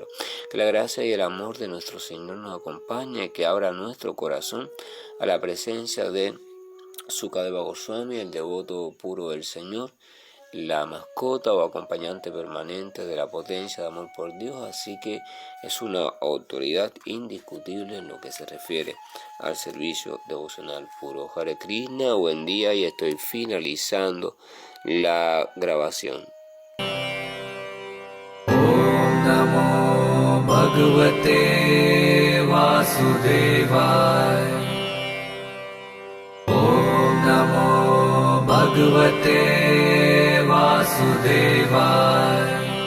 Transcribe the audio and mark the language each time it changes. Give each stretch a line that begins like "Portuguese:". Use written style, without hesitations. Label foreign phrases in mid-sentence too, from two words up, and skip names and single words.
Spanish: Que la gracia y el amor de nuestro Señor nos acompañe y que abra nuestro corazón a la presencia de Sukadeva Goswami, el devoto puro del Señor, la mascota o acompañante permanente de la potencia de amor por Dios, así que es una autoridad indiscutible en lo que se refiere al servicio devocional puro. Hare Krishna, buen día, y estoy finalizando la grabación.
Sanskrit: Om Namo Bhagavate Vasudevaya. Om Namo Bhagavate Vasudevaya.